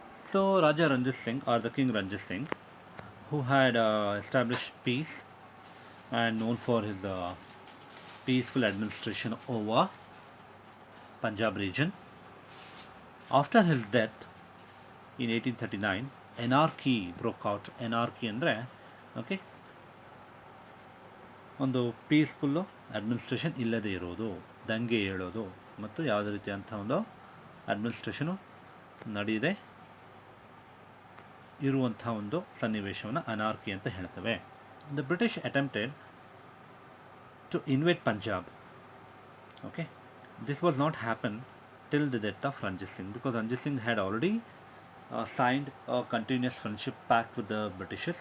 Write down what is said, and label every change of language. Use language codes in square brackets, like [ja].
[en] So Raja Ranjit Singh or the King Ranjit Singh, who had established peace and known for his peaceful administration over Punjab region. After his death in 1839, anarchy broke out. [kn] Anarchy ಅಂದರೆ okay ಒಂದು ಪೀಸ್ಫುಲ್ಲು administration ಇಲ್ಲದೇ ಇರೋದು, ದಂಗೆ ಏಳೋದು ಮತ್ತು ಯಾವುದೇ ರೀತಿಯಂಥ ಒಂದು administration ನಡೆಯದೆ ಇರುವಂಥ ಒಂದು ಸನ್ನಿವೇಶವನ್ನು ಅನಾರ್ಕಿ ಅಂತ ಹೇಳ್ತೇವೆ. [en] The British attempted to invade Punjab. Okay, this was not happen till the death of Ranjit Singh, because Ranjit Singh had already signed a continuous friendship pact with the Britishers.